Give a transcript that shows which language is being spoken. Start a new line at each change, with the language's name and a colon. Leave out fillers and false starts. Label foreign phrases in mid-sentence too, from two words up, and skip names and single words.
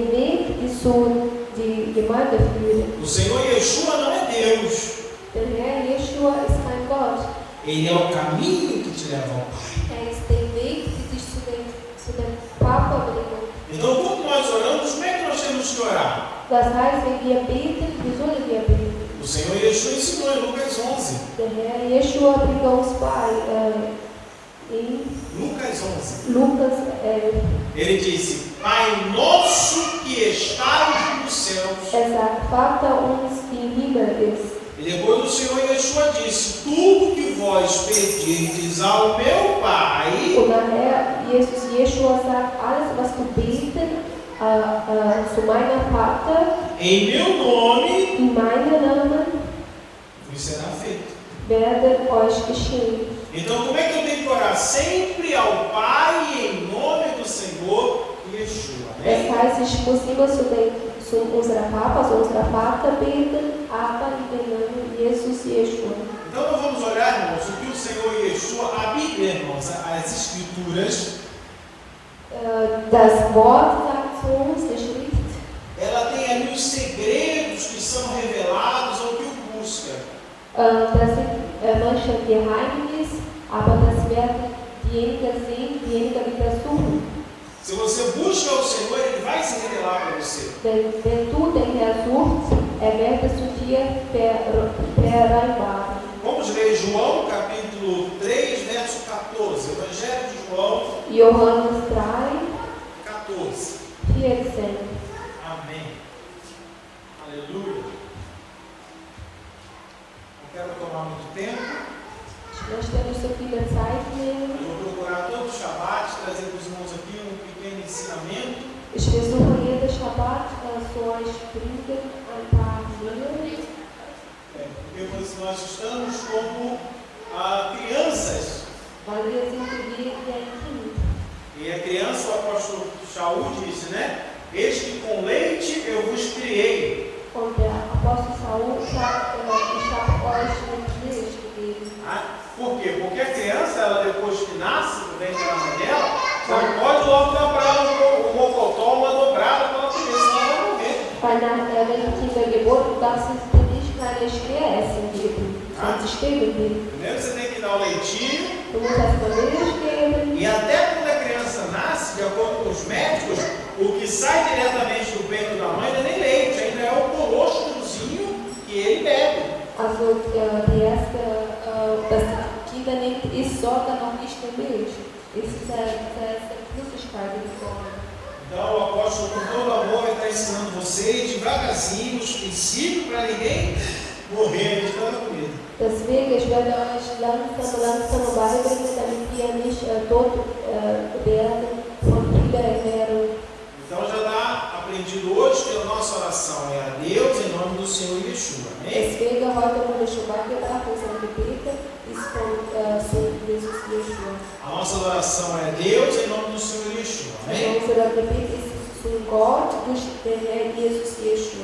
Portuguese: O Senhor Yeshua não é Deus. Ele é o caminho que te leva ao Pai.
German: Papa bringen.
Portuguese: Então, quando nós oramos, como é que nós temos que orar?
German: Das heißt, wenn wir beten, wie sollen wir beten?
Portuguese: O Senhor Yeshua ensinou em Lucas 11.
German: Der Herr Yeshua bringt uns bei em
Portuguese: Lucas 11. Lucas 11. Ele disse: Pai nosso que estás nos céus.
German: Sagt, Vater uns im Himmel ist.
Portuguese: E depois o Senhor Yeshua disse: Tudo que vós pedirdes ao meu Pai.
German: Und nachher Jesus Yeshua sagt, alles was du beten zu meinem Vater,
Portuguese: Em meu nome,
German: in meinem Namen,
Portuguese: isso será feito.
German: werde euch geschehen.
Portuguese: Então, como é que eu tenho que orar? Sempre ao Pai em nome do Senhor Yeshua.
German: Das heißt, ich muss immer zu unserer Papa, zu unserer Vater beten, aber in dem Namen Jesus Yeshua.
Portuguese: Então, nós vamos olhar, irmãos, o que o Senhor Yeshua, a Bíblia, irmãos, as Escrituras,
German: Das Wort sagt zu uns, die Schrift,
Portuguese: ela tem ali os segredos que são revelados ao que o busca.
German: das sind manche Geheimnis, aber das werden diejenigen sehen, diejenigen wieder suchen.
Portuguese: Se você busca o Senhor, Ele vai se revelar para você.
German: Wenn du den Herrn suchst, wird es zu dir vereinbaren.
Portuguese: Vamos ler João, capítulo 3, verso 14. Evangelho de João,
German: Johannes 3, 14. 14.
Portuguese: Amém. Aleluia. Não quero tomar muito tempo.
German: Ich möchte nicht so viel Zeit nehmen.
Portuguese: Eu vou procurar todo o Shabat, trazer para os irmãos aqui um pequeno ensinamento.
German: Ich versuche jeden Schabbat zu euch bringen ein paar Dinge.
Portuguese: Porque nós estamos como crianças.
German: Weil wir sind wie ein Kind.
Portuguese: E a criança, o apóstolo Shaul disse, né? Eis que com leite eu vos criei.
German: Und der Apostel Saul sagt, ich habe euch mit Milch gegeben.
Portuguese: Por quê? Porque a criança, ela depois que nasce, do ventre da mãe dela, você não pode logo dar para ela um mocotó, uma dobrada para ela comer, senão ela vai morrer.
German: Weil wenn die Kinder geboren, darfst du nicht keine Speeressen geben, sonst sterben die.
Portuguese: Primeiro você tem que dar o leitinho.
German: Du musst erstmal Milch geben.
Portuguese: E até quando a criança nasce, de acordo com os médicos, o que sai diretamente do peito da mãe não é nem leite, ainda é o colostrozinho que ele bebe.
German: Also die erste, das Kinder nimmt, ist sogar noch nicht die Milch. Es ist die Flüssigkeit in Form.
Portuguese: Então o apóstolo com todo amor está ensinando vocês devagarzinho os princípios para ninguém morrer de tanta comida.
German: Deswegen, ich werde euch langsam beibringen, damit wir nicht tot werden von vieler Ernährung.
Portuguese: Então já está aprendido hoje que a nossa oração é a Deus em nome do Senhor Yeshua. Amém?
German: Deswegen heute wurde schon beigebracht, unsere Gebete ist von Jesus Yeshua.
Portuguese: A nossa oração é a Deus em nome do Senhor Yeshua. Amém?
German: Unser Gebet ist zu Gott durch den Herrn Jesus Yeshua.